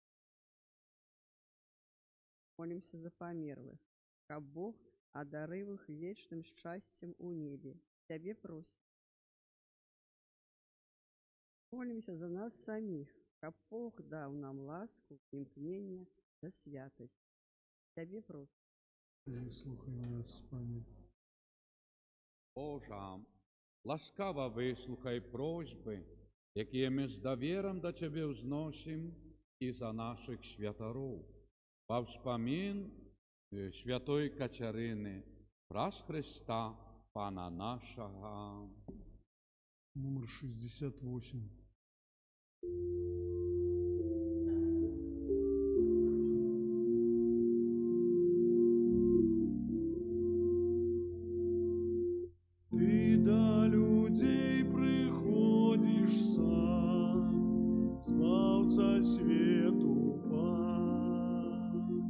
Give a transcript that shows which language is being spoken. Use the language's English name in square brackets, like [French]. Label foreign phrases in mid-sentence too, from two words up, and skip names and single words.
[Belarusian] Молимся за памерлых, каб Бог адарыў іх вечным шчасцем у небе. Цябе просім. Молимся за нас саміх, каб Бог даў нам ласку, імкнення да святасці. Цябе просім. Слухай нас, Пане. [Ukrainian] Боже, ласкаво вислухай просьби, які ми з довіром до Тебе взносим і за наших святарів. Во вспомин Святої Катерини, прас Христа, Пана нашого. Номер 68. Ты до людей приходишь сам, Збавца свету Пан.